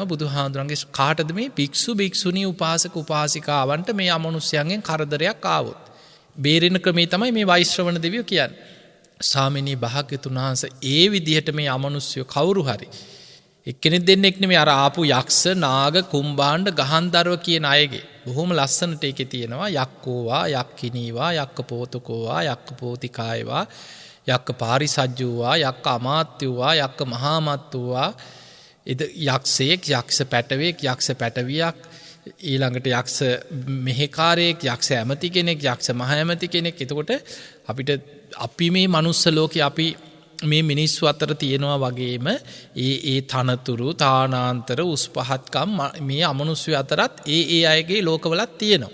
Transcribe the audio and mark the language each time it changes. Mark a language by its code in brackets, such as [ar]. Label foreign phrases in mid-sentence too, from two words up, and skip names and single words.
[si] බුදුහාඳුරන්ගේ කාටද මේ භික්ෂු භික්ෂුණී උපාසක උපාසිකාවන්ට මේ අමනුෂ්‍යයන්ගෙන් කරදරයක් ආවොත් බේරෙන ක්‍රමේ තමයි මේ වෛශ්‍රවණ දෙවියෝ කියන්නේ. ස්වාමීනි භාග්‍යතුන් වහන්සේ ඒ විදිහට මේ අමනුෂ්‍ය කවුරු හරි එක්කෙනෙක් දෙන්නෙක් නෙමෙයි අර ආපු යක්ෂ නාග කුම්භාණ්ඩ ගහන්දරව කියන අයගේ බොහොම ලස්සනට ඒකේ තියෙනවා [pi] යක්කෝවා යක්කිනීවා යක්ක පෝතකෝවා යක්ක පෝතිකායවා යක්ක පාරිසජ්ජුවා යක්ක අමාත්‍යවා යක්ක මහාමත්තුවා [si] යක්ෂයෙක් යක්ෂ පැටවෙක් යක්ෂ පැටවියක් ඊළඟට යක්ෂ මෙහෙකාරයෙක් යක්ෂ ඇමති කෙනෙක් යක්ෂ මහ ඇමති කෙනෙක්. එතකොට අපිට අපි මේ මනුස්ස ලෝකේ අපි මේ මිනිස්සු අතර තියෙනවා වගේම ඒ තනතුරු තානාන්තර උස් පහත්කම් මේ අමනුෂ්‍ය අතරත් ඒ අයගේ ලෝකවලත් තියෙනවා.